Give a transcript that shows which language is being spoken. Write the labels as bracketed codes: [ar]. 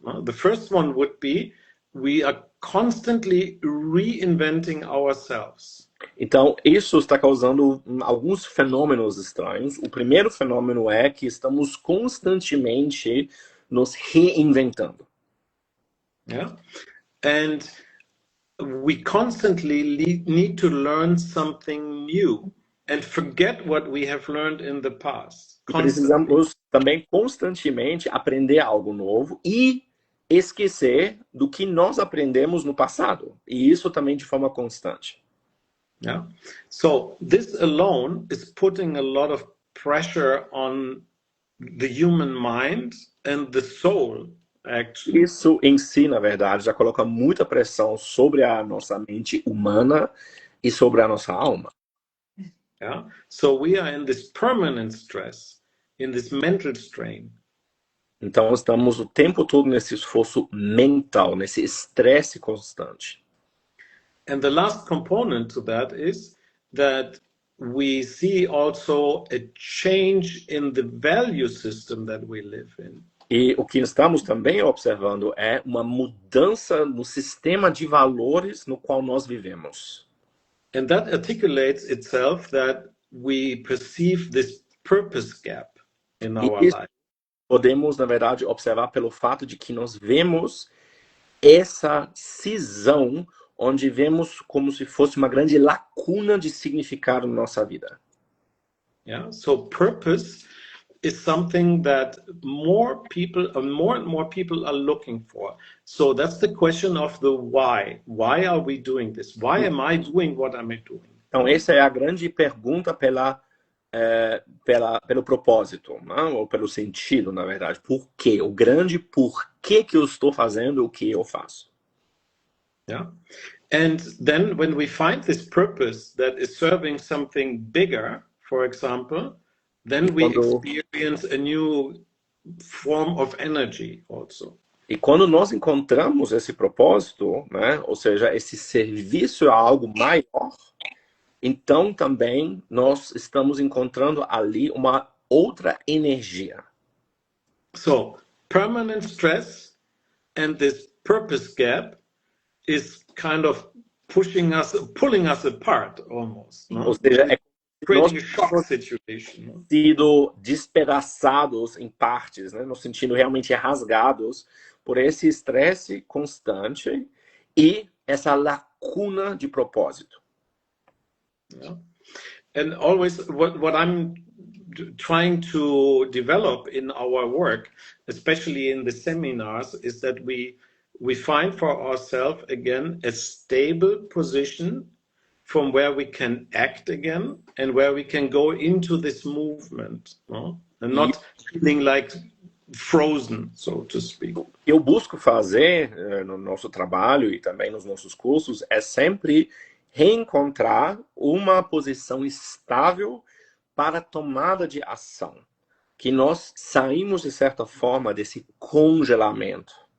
[en] The first one would be we are constantly reinventing ourselves. [pt] Então, isso está causando alguns fenômenos estranhos. O primeiro fenômeno é que estamos constantemente nos reinventando. [en] Yeah, and we constantly need to learn something new and forget what we have learned in the past. [pt] Precisamos também constantemente aprender algo novo e esquecer do que nós aprendemos no passado. E isso também de forma constante. Yeah. [en] So this alone is putting a lot of pressure on the human mind and the soul, actually. [pt] Isso em si, na verdade, já coloca muita pressão sobre a nossa mente humana e sobre a nossa alma. Yeah. [en] So we are in this permanent stress, in this mental strain. [pt] Então, estamos o tempo todo nesse esforço mental, nesse estresse constante. [en] And the last component to that is that we see also a change in the value system that we live in. [pt] E o que estamos também observando é uma mudança no sistema de valores no qual nós vivemos. [en] And that articulates itself that we perceive this purpose gap in [pt] E [en] our [pt] isso [en] life. [pt] podemos, na verdade, observar pelo fato de que nós vemos essa cisão onde vemos como se fosse uma grande lacuna de significado na nossa vida. Yeah. [en] So purpose is something that more and more people are looking for. So that's the question of the why. Why are we doing this? Why am I doing what I'm doing? [pt] Então, essa é a grande pergunta pelo propósito, né? Ou pelo sentido, na verdade. Por quê? O grande porquê que eu estou fazendo o que eu faço. Yeah. [en] And then when we find this purpose that is serving something bigger, for example, then we experience a new form of energy also. [pt] E quando nós encontramos esse propósito, né? Ou seja, esse serviço a algo maior, então também nós estamos encontrando ali uma outra energia. [en] So, permanent stress and this purpose gap is kind of pulling us apart almost. No? [pt] Ou seja, é [en] creating a shock situation. No? [pt] Sido despedaçados em partes, né? Nos sentindo realmente rasgados por esse estresse constante e essa lacuna de propósito. Yeah. [en] And always what I'm trying to develop in our work, especially in the seminars, is that we find for ourselves again a stable position from where we can act again and where we can go into this movement, no? And not feeling like frozen, so to speak. [pt] O que eu busco fazer no nosso trabalho e também nos nossos cursos é sempre reencontrar uma posição estável para a tomada de ação. Que nós saímos, de certa forma, desse congelamento.